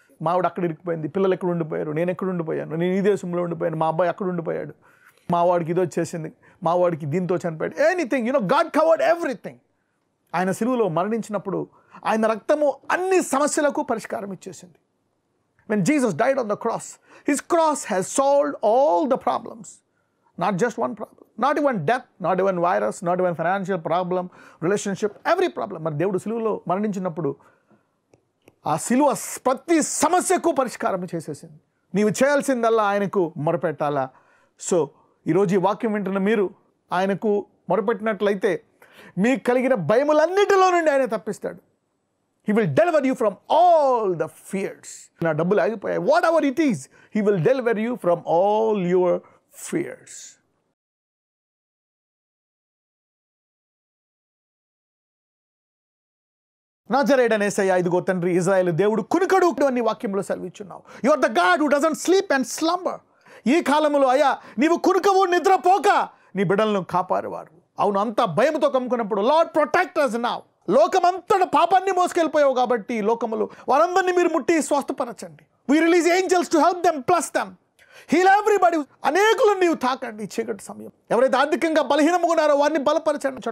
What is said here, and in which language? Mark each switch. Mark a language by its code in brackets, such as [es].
[te] మా వాడు అక్కడ ఇరుక్కుపోయింది, పిల్లలు ఎక్కడ ఉండిపోయారు, నేను ఎక్కడ ఉండిపోయాను, నేను ఈ దేశంలో ఉండిపోయాను, మా అబ్బాయి అక్కడ ఉండిపోయాడు, మా వాడికి ఇది వచ్చేసింది, మా వాడికి దీంతో చనిపోయాడు. [en] Anything, God covered everything. [te] ఆయన సిలువలో మరణించినప్పుడు ఆయన రక్తము అన్ని సమస్యలకు పరిష్కారం ఇచ్చేసింది. [en] When Jesus died on the cross, his cross has solved all the problems. Not just one problem, not even death, not even virus, not even financial problem, relationship, every problem. [te] మరి దేవుడు సిలువలో మరణించినప్పుడు ఆ సిలువ ప్రతి సమస్యకు పరిష్కారం చేసేసింది. నీవు చేయాల్సిందల్లా ఆయనకు మొరపెట్టాలా. సో ఈరోజు ఈ వాక్యం వింటున్న మీరు ఆయనకు మొరపెట్టినట్లయితే మీకు కలిగిన భయములన్నిటిలో నుండి ఆయన తప్పిస్తాడు. [en] He will deliver you from all the fears. [te] నా డబ్బులు ఆగిపోయాయి, [en] Whatever it is, He will deliver you from all your fears. [te] నజరేయుడైన యేసయ్య, ఇదిగో తండ్రి, ఇశ్రాయేలు దేవుడు కునుకడు అని వాక్యంలో సెలవిచ్చున్నావు. [en] You are the God who doesn't sleep and slumber. [te] ఈ కాలంలో అయ్యా నీవు కునుకవు, నిద్రపోక నీ బిడ్డలను కాపాడువారు. అవును, అంత భయంతో కమ్ముకున్నప్పుడు [en] Lord protect us now. [te] లోకమంతట పాపాన్ని మోసుకెళ్ళిపోయావు కాబట్టి లోకములు వారందరినీ మీరు ముట్టి స్వస్థపరచండి. [en] We release angels to help them, bless them, heal everybody. [te] అనేకులను నీవు తాకండి చీకటి సమయం. ఎవరైతే ఆర్థికంగా బలహీనంగా ఉన్నారో వారిని బలపరచండి.